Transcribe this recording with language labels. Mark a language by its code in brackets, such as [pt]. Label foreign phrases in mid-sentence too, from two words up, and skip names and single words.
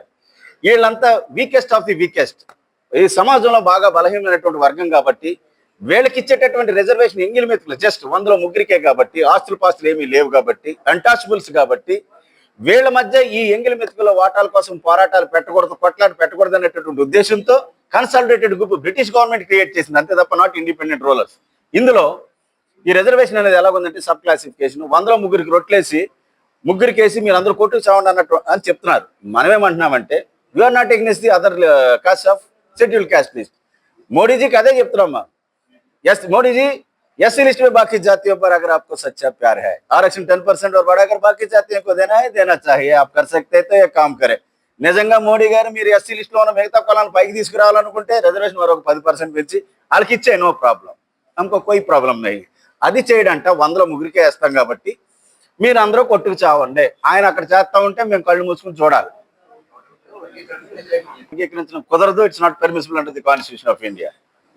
[te] వీళ్ళంతా [en] weakest of the weakest, [te] ఈ సమాజంలో బాగా బలహీనమైనటువంటి వర్గం కాబట్టి వీళ్ళకి ఇచ్చేటటువంటి రిజర్వేషన్ ఎంగిలి మెతుకులు జస్ట్ 100లో ముగ్గురికే కాబట్టి, ఆస్తులు పాస్తులు ఏమీ లేవు కాబట్టి, అన్టాచబుల్స్ కాబట్టి వీళ్ళ మధ్య ఈ ఎంగిలి మెతుకుల వాటాల కోసం పోరాటాలు పెట్టకూడదు, కొట్లాట పెట్టకూడదు అనేటటువంటి ఉద్దేశంతో [en] consolidated group British government create [te] చేసింది, అంతే తప్ప [en] not independent rulers. [te] ఇందులో ఈ రిజర్వేషన్ అనేది ఎలాగుందంటే [en] sub classification, [te] 100లో ముగ్గురికి రొట్లేసి ముగ్గురికేసి మీరు అందరూ కొట్టుకు చావండి అన్నట్టు అని చెప్తున్నారు. మనమేమంటున్నామంటే [en] we're not against the other caste of scheduled caste list. [te] మోడీజీకి అదే చెప్తున్నామ్మా. [hi] यस मोदी जी, एससी लिस्ट में बाकी जातियों पर अगर आपको सच्चा प्यार है, आरक्षण 10% और बढ़ाकर बाकी जातियों को देना है, देना चाहिए, आप कर सकते हैं तो ये काम करें. [te] నిజంగా మోడీ గారు మీరు ఎస్సీ లిస్ట్ లో ఉన్న మిగతా కులాలను పైకి తీసుకురావాలనుకుంటే రిజర్వేషన్ మరొక 10% పెంచి వాళ్ళకి ఇచ్చే, [en] no problem, [hi] इनको कोई प्रॉब्लम नहीं. [te] అది చేయడంట 100లో ముగ్గురికే వేస్తాం కాబట్టి మీరు అందరూ కొట్టుకు చావండి. ఆయన అక్కడ చేస్తా ఉంటే మేము కళ్ళు మూసుకుని చూడాలి. కుదరదు, [en] It's not permissible under the Constitution of India.